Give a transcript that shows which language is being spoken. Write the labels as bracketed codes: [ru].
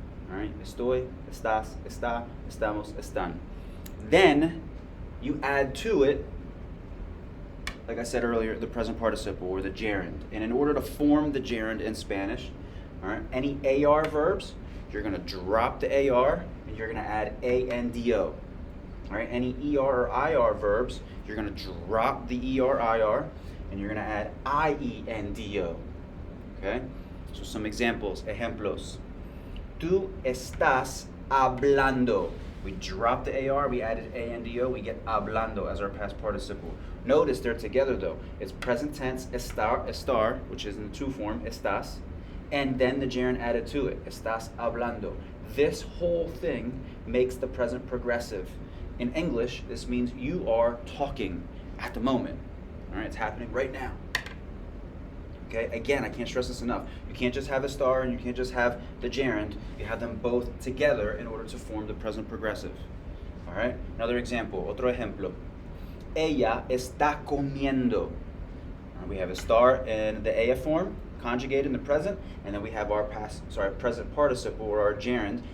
[en] All right, [es] estoy, estás, está, estamos, están. [en] Then you add to it, like I said earlier, the present participle or the gerund. And in order to form the gerund in Spanish, all right, any AR verbs, you're going to drop the AR and you're going to add ANDO. All right, any ER or IR verbs, you're going to drop the ER, IR, and you're going to add IENDO. Okay? So some examples, ejemplos. [es] Tú estás hablando. [en] We dropped the AR, we added ANDO, we get hablando as our past participle. Notice they're together though. It's present tense, estar, which is in the to form, estás, and then the gerund added to it, [es] estás hablando. [en] This whole thing makes the present progressive. In English, this means you are talking at the moment. All right, it's happening right now. Okay, again, I can't stress this enough. You can't just have a star and you can't just have the gerund. You have them both together in order to form the present progressive. All right, another example, [es] otro ejemplo. Ella está comiendo. [en] We have a star in the ella form, conjugated in the present, and then we have our present participle or our gerund.